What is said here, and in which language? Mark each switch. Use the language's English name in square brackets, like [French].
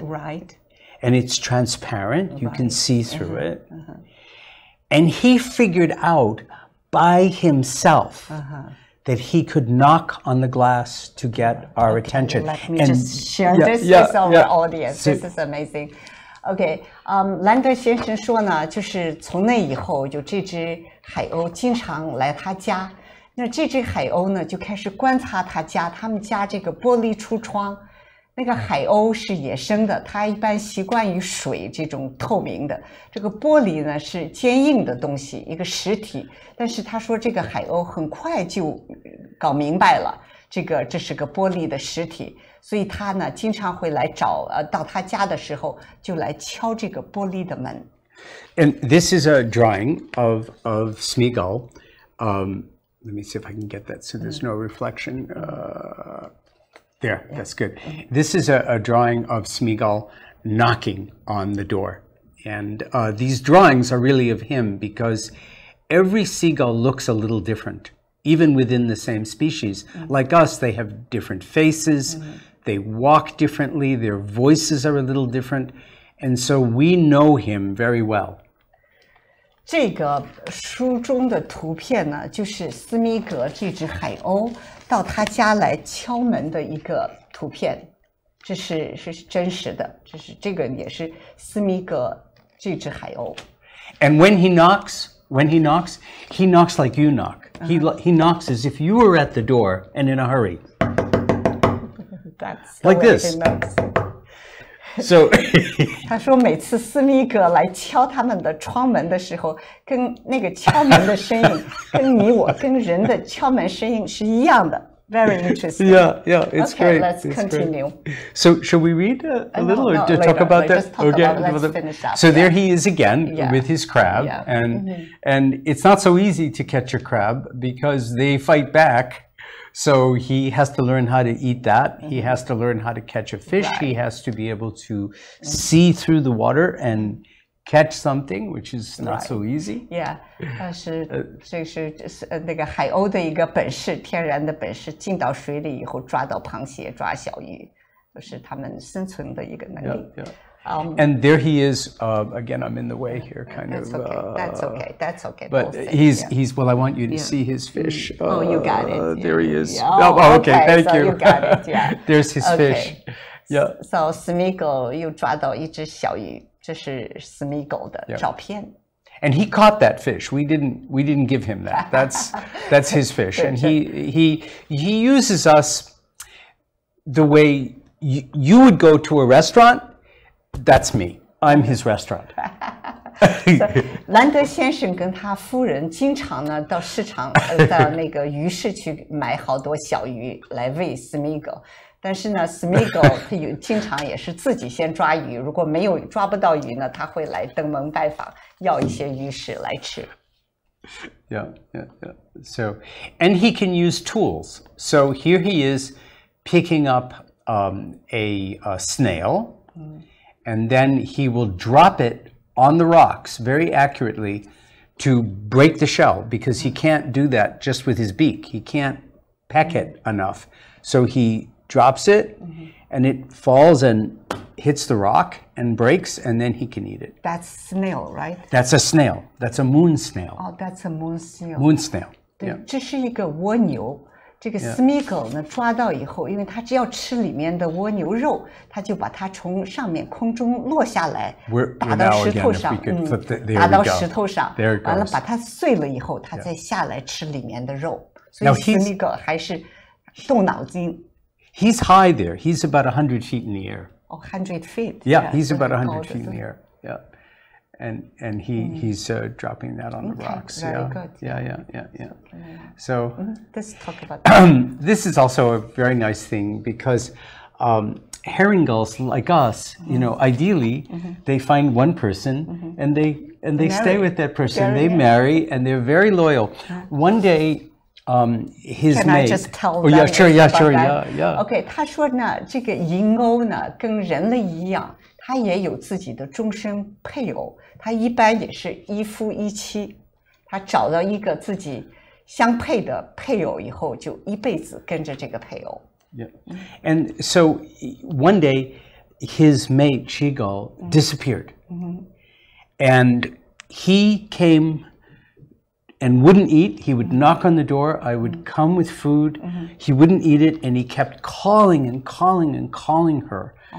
[English] Right. and it's transparent. You can see through it. And he figured out by himself that he could knock on the glass to get our attention. Let me just share this with our audience. This is amazing. [Chinese] OK， 兰德先生说呢，就是从那以后，就这只海鸥经常来他家。那这只海鸥呢，就开始观察他们家这个玻璃橱窗。那个海鸥是野生的，它一般习惯于水这种透明的。这个玻璃呢是坚硬的东西，一个实体。但是他说这个海鸥很快就搞明白了，这是个玻璃的实体，所以他呢经常会来到他家的时候就来敲这个玻璃的门。 [English] And this is a drawing of Smeagull. Let me see if I can get that so there's no reflection. There, that's good. This is a drawing of Smeagull knocking on the door. And these drawings are really of him because every seagull looks a little different, even within the same species. Like us, they have different faces, they walk differently, their voices are a little different. And so we know him very well. [Chinese] 这个书中的图片呢，就是斯密格这只海鸥到他家来敲门的一个图片，这是真实的，这个也是斯密格这只海鸥。 [English] And when he knocks, he knocks like you knock. He knocks as if you were at the door and in a hurry. That's like this. So [Chinese] 他说每次斯密格来敲他们的窗门的时候，跟那个敲门的声音跟你我跟人的敲门声音是一样的。 [English] Very interesting. Yeah, it's okay, great. Let's continue. So, shall we read a little or later, talk about that? Let's finish up. So there he is again with his crab, and it's not so easy to catch a crab because they fight back. So he has to learn how to eat that. He has to learn how to catch a fish. He has to be able to see through the water and catch something, which is not so easy. Yeah, [Chinese] 这是那个海鸥的一个本事，天然的本事，进到水里以后抓到螃蟹、抓小鱼，就是他们生存的一个能力。 [English] And there he is. Again, I'm in the way here, kind that's of. Okay. That's okay. But he's. Well, I want you to see his fish. Oh, you got it. There he is. Okay. Thank you. You got it. Yeah. There's his fish. Yeah. So [Chinese] Smeagull 又抓到一只小鱼，这是 Smeagull 的照片。 [English] And he caught that fish. We didn't give him that. That's his fish. And he uses us the way you would go to a restaurant. That's me. I'm his restaurant. [Chinese] 兰德先生跟他夫人经常呢到市场到那个鱼市去买好多小鱼来喂 Smeagull。但是呢 Smeagull 他经常也是自己先抓鱼，如果抓不到鱼呢，他会来登门拜访，要一些鱼食来吃。 [English] Yeah. So, and he can use tools. So here he is picking up a snail. And then he will drop it on the rocks very accurately to break the shell, because he can't do that just with his beak. He can't peck it enough. So he drops it, and it falls and hits the rock and breaks, and then he can eat it. That's snail, right? That's a snail. That's a moon snail. Oh, that's a moon snail. Moon snail. [Chinese] 对 [English] Yeah. [Chinese] 这是一个蜗牛。这个 Smeagull 呢，抓到以后，因为它只要吃里面的蜗牛肉，它就把它从上面空中落下来，打到石头上，打到石头上，完了把它碎了以后，它再下来吃里面的肉。所以 Smeagull 还是动脑筋。 [English] He's high there. He's about 100 feet in the air. Oh, 100 feet. Yeah, he's about 100 feet in the air. Yeah. And he's dropping that on the rocks. Very good. Yeah. So let's talk about that. This is also a very nice thing, because herring gulls like us, you know, ideally they find one person and they stay with that person. They marry, and they're very loyal. One day, his Can mate. I just tell Oh yeah, sure, that? yeah. [Chinese] OK， 他说呢，这个银鸥呢跟人类一样，它也有自己的终身配偶，它一般也是一夫一妻，它找到一个自己相配的配偶以后，就一辈子跟着这个配偶。 [English] Yeah, and so one day, his mate Smeagull disappeared, and he came and wouldn't eat. He would knock on the door. I would come with food. He wouldn't eat it, and he kept calling and calling and calling her.